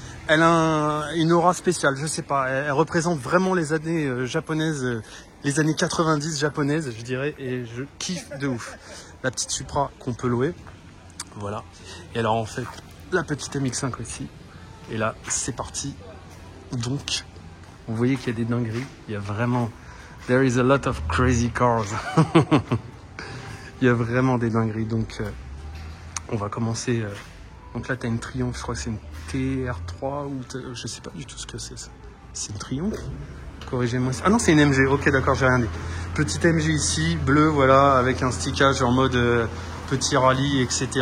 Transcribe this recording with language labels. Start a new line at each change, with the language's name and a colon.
French: Elle a une aura spéciale, je sais pas, elle représente vraiment les années japonaises, les années 90 japonaises, je dirais, et je kiffe de ouf. La petite Supra qu'on peut louer, voilà. Et alors en fait, la petite MX5 aussi. Et là, c'est parti. Donc, vous voyez qu'il y a des dingueries. Il y a vraiment...
English: There is a lot of crazy cars.
French: Il y a vraiment des dingueries. Donc, on va commencer... Donc là, tu as une Triumph. Je crois que c'est une TR3 ou... Je sais pas du tout ce que c'est ça. C'est une Triumph? Corrigez-moi. Ah non, c'est une MG. Ok, d'accord, j'ai rien dit. Petite MG ici, bleu, voilà, avec un stickage en mode... petit rallye, etc.